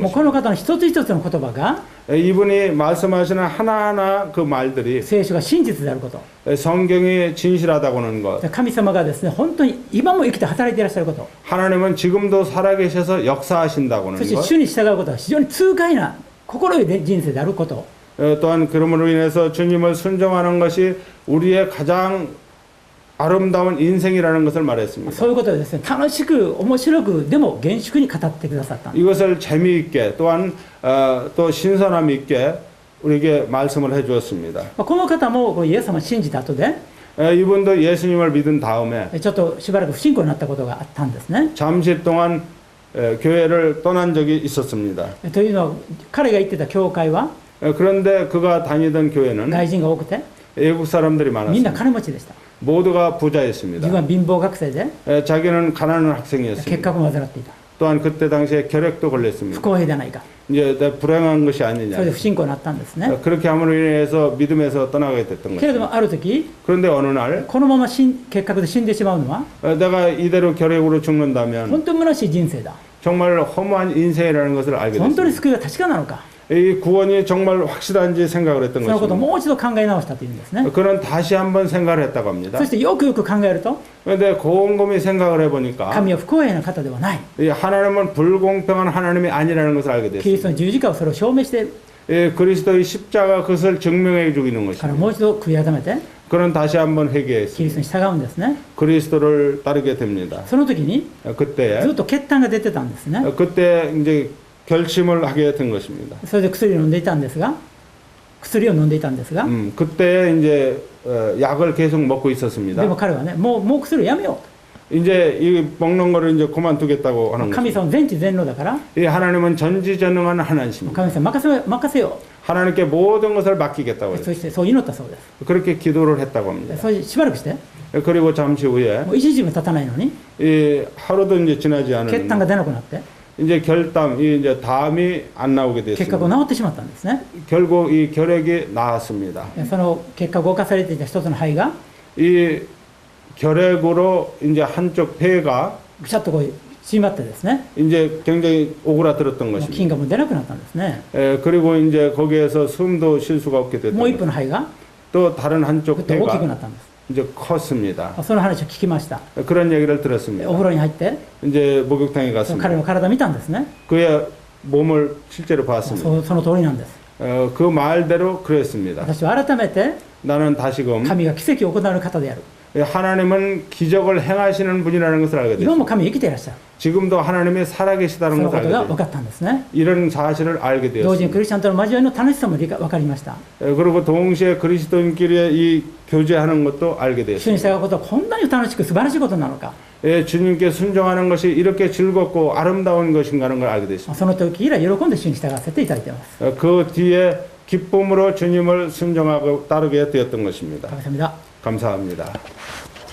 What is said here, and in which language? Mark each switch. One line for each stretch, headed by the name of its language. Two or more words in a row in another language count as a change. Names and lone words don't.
Japanese: もうこの
Korean: 것입니다.
Japanese: 方の一つ一つの言葉が
Korean: 이분이 말씀하시는 하나하나 그 말들이
Japanese: 聖書が真実であること、
Korean: 성경이 진실하다고는 것,
Japanese: 神様がですね本当に今も生きて働いていらっしゃること、
Korean: 하나님은 지금도 살아계셔서 역사하신다고는
Japanese: そして
Korean: 것,
Japanese: 主に従うことは非常に痛快な心よい人生であること、
Korean: 또한 그러므로 인해서 주님을 순종하는 것이 우리의 가장 아름다운 인생이라는 것을 말했습니다.
Japanese: そういうことでですね楽しく面白くでも厳粛に語ってくださったんです。
Korean: 이것을 재미있게 또한 또 신선함 있게 우리에게 말씀을 해주었습니다.
Japanese: この方もイエス様を信じた後で
Korean: 이분도 예수님을 믿은 다음에
Japanese: ちょっとしばらく不信仰になったことがあったんですね。
Korean: 잠시 동안 교회를 떠난 적이 있었습니다.
Japanese: というのは彼が行ってた教会は
Korean: 그런데 그가 다니던 교회는
Japanese: 外人が多くて
Korean: 외국 사람들이
Japanese: みんな
Korean: 많았습니다.
Japanese: 金持ちでした。
Korean: 모두가
Japanese: 自
Korean: 부자였습니다.
Japanese: 分は貧乏学生で
Korean: 자기는 가난한
Japanese: 結
Korean: 학생이었습니다.
Japanese: 核を患っていた
Korean: 또한 그때 당시에 결핵도
Japanese: 不
Korean: 걸렸습니다.
Japanese: 公平ではないか
Korean: 이제 내가 불행한 것이
Japanese: そ
Korean: 아니냐.
Japanese: れで不信仰になったんですね
Korean: 그렇게 함으로 인해서 믿음에서 떠나게 됐던
Japanese: けれど
Korean: 것입니다.
Japanese: もある時
Korean: 그런데 어느 날
Japanese: このまま結核で死んでしまうのは
Korean: 내가 이대로 결핵으로 죽는다면
Japanese: 本当に虚しい人生だ
Korean: 정말 허무한 인생이라는 것을 알게
Japanese: 本当に
Korean: 됐습니다.
Japanese: 救いが確かなのか
Korean: 이 구원이 정말 확실한지 생각을 했던
Japanese: そのことを
Korean: 것입니다.
Japanese: もう一度考え直したというんですね
Korean: 그는 다시 한번 생각을 했다고 합니다.
Japanese: そしてよくよく考えると
Korean: 그런데 곰곰이 생각을 해보니까
Japanese: 神は不公平な方ではない
Korean: 이 하나님은 불공평한 하나님이 아니라는 것을 알게
Japanese: キリスト
Korean: 됐습니다.
Japanese: の十字架をそれを証明している
Korean: 이 그리스도의 십자가 그것을 증명해 주기는
Japanese: から
Korean: 것입니다.
Japanese: もう一度悔い改めて
Korean: 그는 다시 한번
Japanese: キリ
Korean: 회개했습니다.
Japanese: ストに従うんですね
Korean: 그리스도를 따르게 됩니다.
Japanese: その時に
Korean: 그때
Japanese: ずっと血痰が出てたんですね
Korean: 그때 이제 결심을 하게 된 것입니다.
Japanese: それで薬を飲んでいたんですが
Korean: 그때 이제 약을 계속 먹고
Japanese: で
Korean: 있었습니다.
Japanese: も彼はねもう薬をやめよ
Korean: 이제 이 먹는 거를 이제 그만두겠다고
Japanese: う
Korean: 하는
Japanese: 神
Korean: 거죠.
Japanese: 様全知全能だから
Korean: 이 하나님은 전지전능한 하나님입니다.
Japanese: 神様任せよ
Korean: 하나님께 모든 것을 맡기겠다고
Japanese: う
Korean: 했어요.
Japanese: そしてそう祈ったそうです
Korean: 그렇게 기도를 했다고 합니다.
Japanese: それでしばらくして
Korean: 그리고 잠시 후에
Japanese: もう一時も経たないのに
Korean: 이 하루도 이제 지나지
Japanese: 血
Korean: 않은
Japanese: 痰が出なくなって
Korean: 이제 결담이 이제 담이 안 나오게
Japanese: 結核を
Korean: 됐습니다.
Japanese: 治ってしまったんですね
Korean: 결국 이 결핵이 나았습니다.
Japanese: その結核を侵されていた一つの肺が
Korean: 이 결핵으로 이제 한쪽 폐가
Japanese: ぐしゃっとこう縮まってですね
Korean: 이제 굉장히 오그라들었던
Japanese: もう
Korean: 것입니다.
Japanese: 菌がもう出なくなったんですね
Korean: 그리고 이제 거기에서 숨도 쉴 수가 없게
Japanese: もう一
Korean: 됐던
Japanese: 方の肺が
Korean: 또 다른
Japanese: ぐっ
Korean: 한쪽
Japanese: と大きく
Korean: 폐가
Japanese: なったんです
Korean: 이제 컸습니다.
Japanese: その話を聞きました
Korean: 그런 얘기를
Japanese: お
Korean: 들었습니다.
Japanese: 風呂に入って
Korean: 이제 목욕탕에
Japanese: その彼
Korean: 갔습니다.
Japanese: の体見たんですね
Korean: 그의 몸을 실제로 봤습니다.
Japanese: その通りなんです
Korean: 그 말대로 그랬습니다.
Japanese: 私は改めて
Korean: 나는 다시금
Japanese: 神が奇跡を行う方である
Korean: 하나님은 기적을 행하시는 분이라는 것을 알게
Japanese: 今
Korean: 됐습니다.
Japanese: も神は生きていらっしゃる
Korean: 지금도 하나님이
Japanese: そ
Korean: 살아계시다는
Japanese: の
Korean: 것을
Japanese: ことが
Korean: 알게
Japanese: 分
Korean: 됐습니다.
Japanese: かったんですね
Korean: 이런 사실을 알게
Japanese: 同時に
Korean: 되었습니다.
Japanese: クリスチャンとの交わりの楽しさも分かりました
Korean: 그리고 동시에 그리스도인끼리 이 교제하는 것도 알게
Japanese: 主に
Korean: 되었습니다.
Japanese: 従うことはこんなに楽しく素晴らしいことなのか
Korean: 주님께 순종하는 것이 이렇게 즐겁고 아름다운 것인가라는 걸 알게 됐습니다.
Japanese: その時以来喜んで主に従わせていただいています
Korean: 그 뒤에 기쁨으로 주님을 순종하고 따르게 되었던 것입니다. 감사합니다 감사합니다.